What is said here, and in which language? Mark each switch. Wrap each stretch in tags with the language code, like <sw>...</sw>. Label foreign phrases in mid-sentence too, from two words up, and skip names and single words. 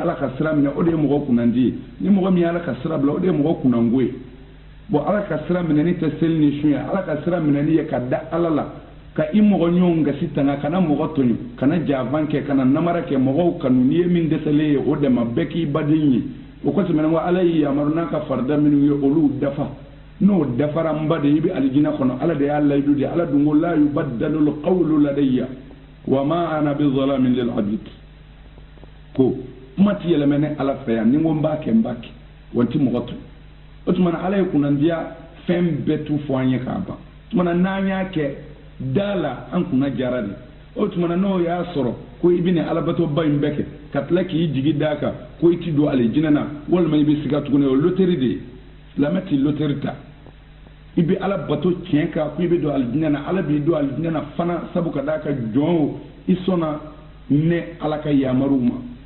<bm>ala ka sira minɛ o de ye mɔgɔ kunnandi ye ni mɔgɔ min ye ala ka sira bila o de ye mɔgɔ kunnango ye bon ala ka sira minɛni tɛ seli ni sun ye ala ka sira minɛni ye ka da ala la ka i mɔgɔ ɲɔgɔn gasi tanga kana mɔgɔ tɔɲɔ kana jafan kɛ kana namara kɛ mɔgɔw kanu n'i ye min dɛsɛlen ye o dɛmɛ bɛɛ k'i baden ye o ko tɛmɛnen ko ala y'i yamaru n'a ka farida minnu ye olu dafa n'o dafara n ba de i bɛ alijinɛ kɔnɔ ala de y'a layidu de ala dun ko</bm> <ar>لا يبدل القول لدي وما أنا بظلام للعبيد</ar> <bm>ko kuma ti yɛlɛmɛ ne ala fɛ yan ni n ko n b'a kɛ n b'a kɛ wa n ti mɔgɔ to o tuma na ala ye kunnandiya fɛn bɛɛ tu fɔ an ye k'a ban o tuma na n'an y'a kɛ da la an kunna jara de o tuma na n'o y'a sɔrɔ ko i bɛ nin alabato-ba in bɛɛ kɛ ka tila k'i jigi d'a kan ko i ti don alijinɛ na walima i bɛ siga tuguni o loteri de ye silamɛ ti loteri ta i bɛ ala bato tiɲɛ kan ko i bɛ don alijinɛ na ala b'i don alijinɛ na fana sabu ka d'a kan jɔn i sɔnna ne ala ka yamaruw ma</bm>